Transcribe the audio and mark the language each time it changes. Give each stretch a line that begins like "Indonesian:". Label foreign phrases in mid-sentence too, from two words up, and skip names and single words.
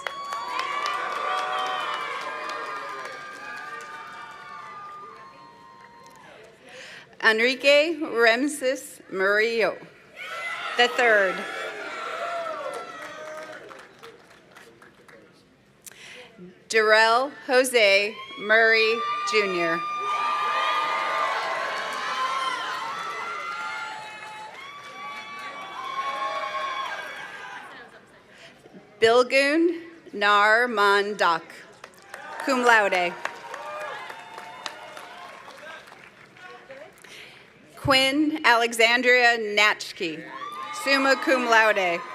English: Enrique Remsis Murillo, III. Darrell Jose Murray, Jr. Bilgun Nar Mandak,
Latin: cum laude.
English: Quinn Alexandria Natchke,
Latin: summa cum laude.